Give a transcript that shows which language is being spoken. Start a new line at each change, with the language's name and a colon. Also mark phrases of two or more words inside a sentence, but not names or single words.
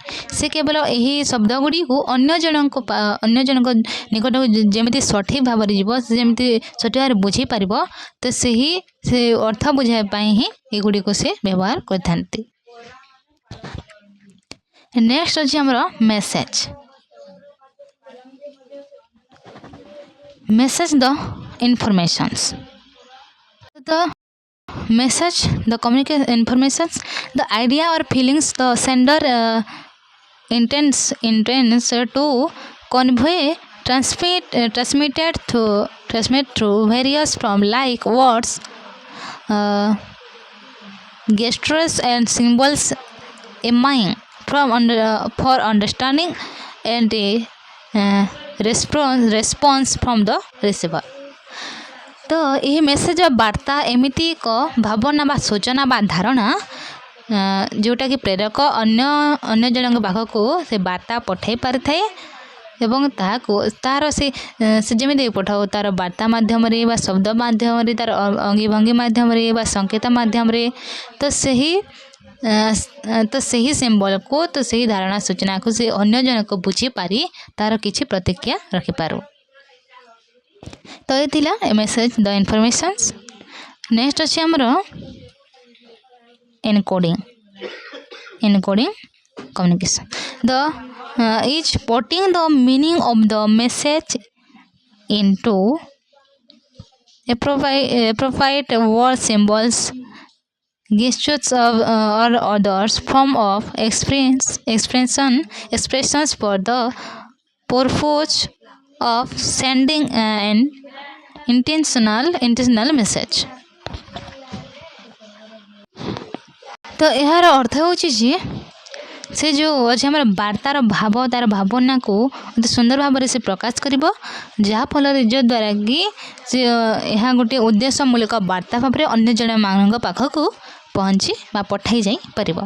Odia: ସେ କେବଳ ଏହି ଶବ୍ଦ ଗୁଡ଼ିକୁ ଅନ୍ୟ ଜଣଙ୍କ ନିକଟକୁ ଯେମିତି ସଠିକ୍ ଭାବରେ ଯିବ, ଯେମିତି ସଠିକ୍ ଭାବରେ ବୁଝିପାରିବ, ତ ସେ ଅର୍ଥ ବୁଝାଇବା ପାଇଁ ହିଁ ଏଗୁଡ଼ିକୁ ସେ ବ୍ୟବହାର କରିଥାନ୍ତି। ନେକ୍ସଟ ଅଛି ଆମର
English: message the informations। The message, the communication informations, the idea or feelings the sender intends to convey transmitted through various forms like words, gestures and symbols, aiming for understanding and a response from the receiver।
Odia: ତ ଏହି ମେସେଜ ବା ବାର୍ତ୍ତା ଏମିତି ଏକ ଭାବନା ବା ସୂଚନା ବା ଧାରଣା ଯେଉଁଟାକି ପ୍ରେରକ ଅନ୍ୟ ଜଣଙ୍କ ପାଖକୁ ସେ ବାର୍ତ୍ତା ପଠାଇ ପାରିଥାଏ ଏବଂ ତାହାର ସେ ଯେମିତି ପଠାଉ ତାର ବାର୍ତ୍ତା ମାଧ୍ୟମରେ ବା ଶବ୍ଦ ମାଧ୍ୟମରେ, ତାର ଅଙ୍ଗିଭଙ୍ଗି ମାଧ୍ୟମରେ ବା ସଂକେତ ମାଧ୍ୟମରେ, ତ ସେହି ସିମ୍ବଲକୁ, ତ ସେହି ଧାରଣା ସୂଚନାକୁ ସେ ଅନ୍ୟ ଜଣକୁ ବୁଝିପାରି ତାର କିଛି ପ୍ରତିକ୍ରିୟା ରଖିପାରୁ। ତ ଏ ଥିଲା
English: message the informations.
Odia: ନେକ୍ସଟ ଅଛି ଆମର
English: encoding communication। The is putting the meaning of the message into appropriate word symbols, gestures or others form of expressions for the purpose of sending an intentional message।
Odia: ତ ଏହାର ଅର୍ଥ ହେଉଛି ଯେ ସେ ଯେଉଁ ଅଛି ଆମର ବାର୍ତ୍ତାର ଭାବ, ତାର ଭାବନାକୁ ଅତି ସୁନ୍ଦର ଭାବରେ ସେ ପ୍ରକାଶ କରିବ, ଯାହାଫଳରେ ଯଦ୍ୱାରା କି ସେ ଏହା ଗୋଟିଏ ଉଦ୍ଦେଶ୍ୟମୂଳକ ବାର୍ତ୍ତା ଭାବରେ ଅନ୍ୟ ଜଣମାନଙ୍କ ପାଖକୁ ପହଞ୍ଚି ବା ପଠାଇ ଯାଇପାରିବ।